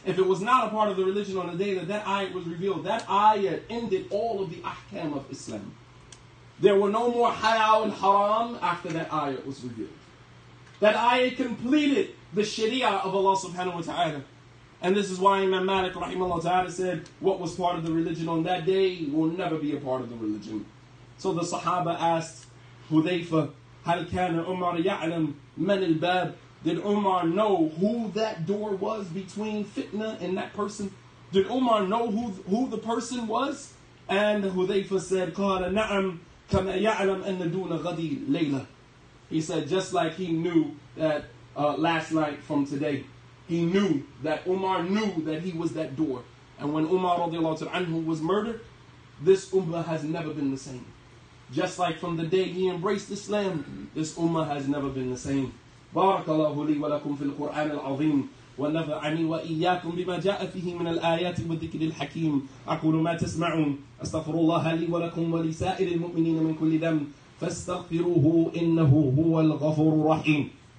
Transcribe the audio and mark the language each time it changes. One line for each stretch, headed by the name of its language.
English: If it was not a part of the religion on the day that ayah was revealed, that ayah ended all of the ahkam of Islam. There were no more halal and haram after that ayah was revealed. That ayah completed the sharia of Allah subhanahu wa ta'ala. And this is why Imam Malik rahimahullah ta'ala said, what was part of the religion on that day will never be a part of the religion. So the Sahabah asked Hudayfa,
Arabic: هل كان عمر يعلم من الباب?
English: Did Umar know who that door was between fitna and that person? Did Umar know who the person was? And Hudayfa said,
Arabic: قال نعم كما يعلم أن دون غدي ليلة.
English: He said, just like he knew that last night from today, he knew that Umar knew that he was that door. And when Umar radiallahu anhu was murdered, this ummah has never been the same. Just like from the day he embraced Islam, this ummah has never been the same.
Arabic: بارك الله لي ولكم في القرآن العظيم ونفعني وإياكم بما جاء فيه من الآيات والذكر الحكيم. أقول ما تسمعون أستغفر الله لي ولكم ولسائر المؤمنين من كل ذنب فاستغفروه إنه هو الغفور الرحيم.